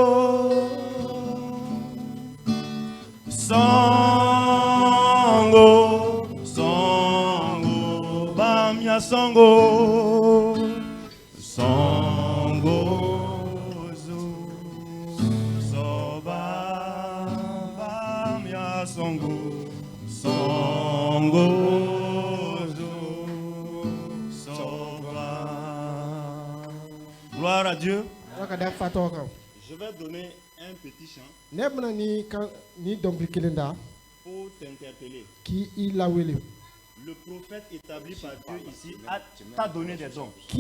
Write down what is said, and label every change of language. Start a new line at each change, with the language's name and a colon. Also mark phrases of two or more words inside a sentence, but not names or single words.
French: songo, songo, bamia songo, songo, soba, bamia songo, songo, soba. Gloire à Dieu. Je vais donner un petit chant pour t'interpeller. Le prophète établi par Dieu ici t'a donné des dons.